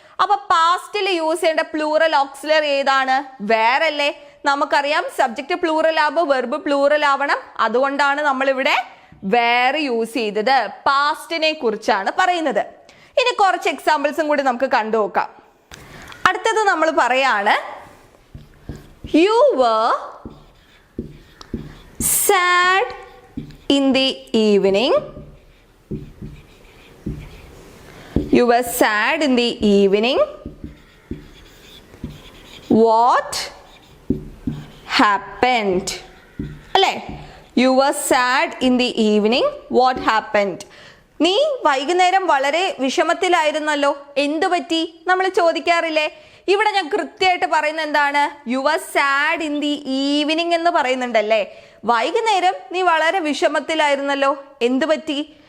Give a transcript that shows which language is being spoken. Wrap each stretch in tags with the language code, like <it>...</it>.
<ml>അപ്പൊ പാസ്റ്റിൽ യൂസ് ചെയ്യേണ്ട plural auxiliary ഏതാണ്? വേർ അല്ലേ. നമുക്കറിയാം സബ്ജക്റ്റ് പ്ലൂറൽ ആവുമ്പോൾ വെർബ് പ്ലൂറൽ ആവണം. അതുകൊണ്ടാണ് നമ്മൾ ഇവിടെ വേർ യൂസ് ചെയ്തത്. പാസ്റ്റിനെ കുറിച്ചാണ് പറയുന്നത്. ഇനി കുറച്ച് എക്സാമ്പിൾസും കൂടി നമുക്ക് കണ്ടു നോക്കാം. അടുത്തത് നമ്മൾ പറയാണ്</ml> <en>You were sad in the evening. You were sad in the evening. What happened? അല്ലേ? You were sad in the evening. What happened?</en> <ml>നീ വൈകുന്നേരം വളരെ വിഷമത്തിലായിരുന്നല്ലോ, എന്തു പറ്റി നമ്മൾ ചോദിക്കാറില്ലേ? ഇവിടെ ഞാൻ കൃത്യമായിട്ട് പറയുന്നത് എന്താണ്?</ml> <en>you are sad in the evening</en> <ml>എന്ന് പറയുന്നുണ്ടല്ലേ. വൈകുന്നേരം നീ വളരെ വിഷമത്തിലായിരുന്നല്ലോ, എന്തു പറ്റി?</ml>